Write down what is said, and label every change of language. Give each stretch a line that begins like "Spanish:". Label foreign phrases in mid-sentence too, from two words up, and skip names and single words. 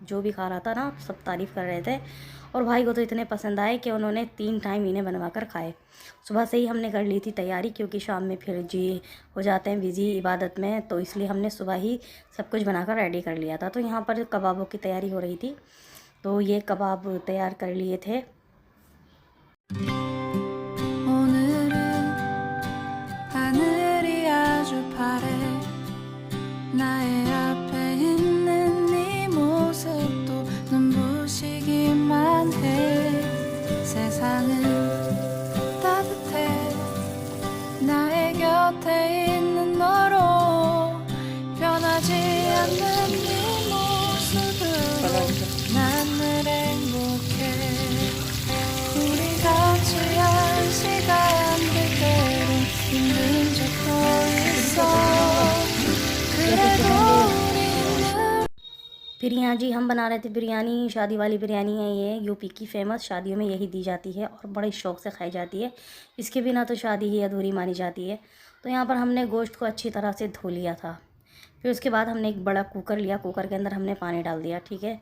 Hindi: जो भी खा रहा था ना, सब तारीफ़ कर रहे थे। और भाई को तो इतने पसंद आए कि उन्होंने 3 टाइम इन्हें बनवा कर खाए। सुबह से ही हमने कर ली थी तैयारी, क्योंकि शाम में फिर जी हो जाते हैं बिज़ी इबादत में, तो इसलिए हमने सुबह ही सब कुछ बनाकर रेडी कर लिया था। तो यहाँ पर कबाबों की तैयारी हो रही थी, तो ये कबाब तैयार कर लिए थे।
Korean: 오늘은 하늘이 아주 파래 나의 앞에 있는 네 모습도 눈부시기만 해 세상은 따뜻해 나의 곁에 있는 너로 변하지 않는 네 모습으로 난 늘 행복해 우리 같이 한 시간들 때론 힘든 적도 있어 그래도 우리는
Hindi: फिर यहाँ जी हम बना रहे थे बिरयानी, शादी वाली बिरयानी है ये, यूपी की फ़ेमस, शादियों में यही दी जाती है और बड़े शौक़ से खाई जाती है। इसके बिना तो शादी ही अधूरी मानी जाती है। तो यहाँ पर हमने गोश्त को अच्छी तरह से धो लिया था। फिर उसके बाद हमने एक बड़ा कुकर लिया, कुकर के अंदर हमने पानी डाल दिया, ठीक है।